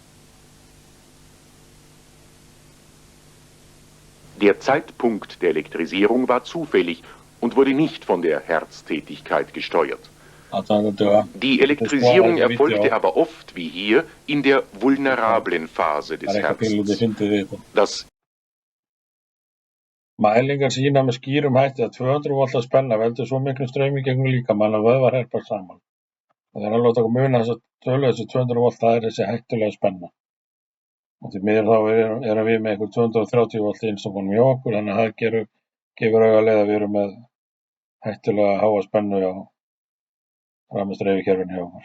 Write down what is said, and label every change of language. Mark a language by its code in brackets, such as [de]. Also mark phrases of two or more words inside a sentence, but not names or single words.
[de] Der Zeitpunkt der Elektrisierung war zufällig und wurde nicht von der Herztätigkeit gesteuert. Die Elektrisierung erfolgte aber oft, wie hier, in der vulnerablen Phase des Herzens. Das [is] Mælingar sýna með skýrum hætti að 200 volta spenna veldur svo miklum straumi gegnum líkamann að vöðvar herpast saman. Það er alveg að taka muna þess að tölu þessi 200 volt, það er þessi hættulega spenna. Og því miður þá erum við með einhver 230 volt einstaklega hjá okkur, þannig að það gefur auga leið að við erum með hættulega háa spennu á rafmagnsdreifikerfinu hjá okkur.